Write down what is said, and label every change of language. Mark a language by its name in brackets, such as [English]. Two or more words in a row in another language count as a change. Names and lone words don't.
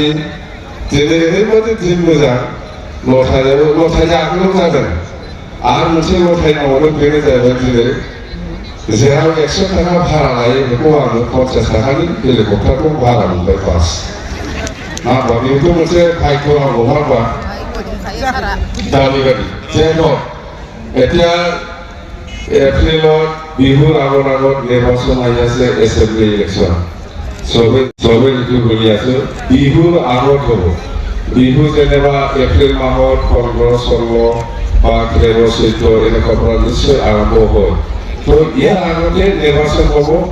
[Bodo] दिनै ओरैबायदि दिन मोजां लटारि आगोलाव जादों आरो मोनसे लटारि मावदों बेनो जाहैबाय दिनै जेराव 100 टाका भारा लायो बेखौ आङो 50 टाकानि हेलिकप्टारखौ भारा मोनबाय बास मा होनबा बेथ' मोनसे भाग्य नांगौ मा होनबा दा बेबायदि जेन [Assamese] এতিয়া এপ্ৰিলত বিহুৰ আগত নিৰ্বাচন আহি আছে [English] assembly election [Assamese] চবে যিটো শুনি আছো বিহুৰ আগত হ'ব বিহু যেনিবা এপ্ৰিল মাহত 15-16 বা 13-14 এনেকুৱা পৰা নিশ্চয় আৰম্ভ হয় তো ইয়াৰ আগতে নিৰ্বাচন হ'ব